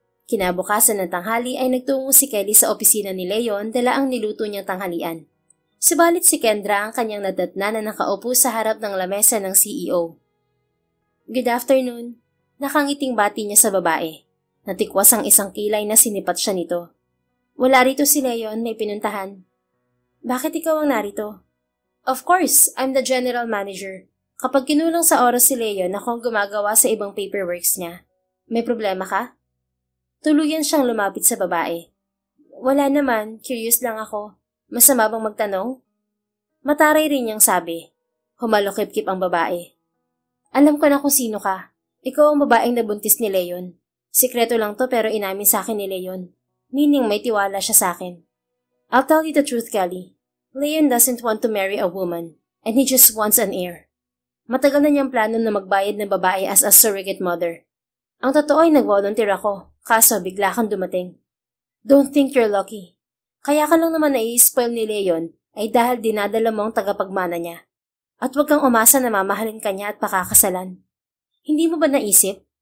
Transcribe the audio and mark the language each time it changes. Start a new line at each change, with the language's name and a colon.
Filipino: Kinabukasan ng tanghali ay nagtungo si Kelly sa opisina ni Leon dala ang niluto niyang tanghalian. Subalit si Kendra ang kanyang nadatna na nakaupo sa harap ng lamesa ng CEO.
English: Good afternoon.
Filipino: Nakangiting bati niya sa babae. Natikwas ang isang kilay na sinipat siya nito. Wala rito si Leon, may pinuntahan. Bakit ikaw ang narito?
English: Of course, I'm the general manager.
Filipino: Kapag kinulang sa oras si Leon, ako ang gumagawa sa ibang paperworks niya. May problema ka? Tuluyan siyang lumapit sa babae. Wala naman, curious lang ako. Masama bang magtanong? Mataray rin niyang sabi. Humalokip-kip ang babae. Alam ko na kung sino ka. Ikaw ang babaeng nabuntis ni Leon. Sikreto lang to pero inamin sa akin ni Leon. Meaning may tiwala siya sa akin.
English: I'll tell you the truth, Kelly. Leon doesn't want to marry a woman, and he just wants an heir.
Filipino: Matagal na niyang plano na magbayad ng babae
English: as a surrogate mother.
Filipino: Ang totoo ay nag-volunteer ako, kaso bigla kang dumating.
English: Don't think you're lucky.
Filipino: Kaya ka lang naman nai-spoil ni Leon ay dahil dinadala mo ang tagapagmana niya. At huwag kang umasa na mamahalin ka niya at pakakasalan. Hindi mo ba naisip?